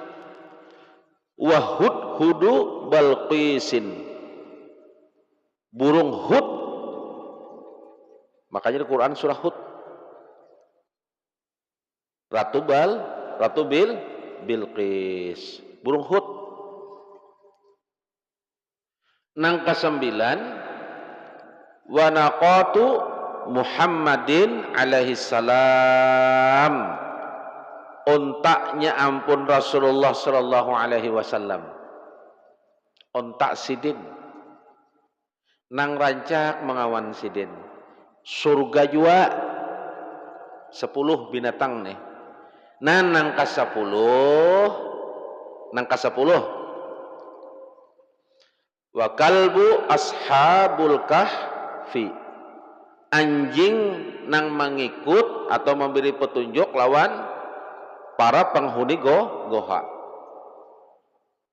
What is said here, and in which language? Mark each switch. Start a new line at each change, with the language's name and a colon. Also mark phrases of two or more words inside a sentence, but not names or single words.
Arabic: وهدهد بلقيس,
Banjar: burung Hud. Makanya di Quran surah Hud, Ratu Bilqis, burung Hud. Nang ke-9,
Arabic: وناقة محمد عليه السلام,
Banjar: ontaknya ampun Rasulullah
Arabic: صلى الله عليه وسلم.
Banjar: Ontak sidin nang rancak mengawan sidin. Surga juga 10 binatang nih. Nah, nang ke-10
Arabic: وكلب أصحاب الكهف,
Banjar: anjing nang mengikut atau memberi petunjuk lawan para penghuni goha.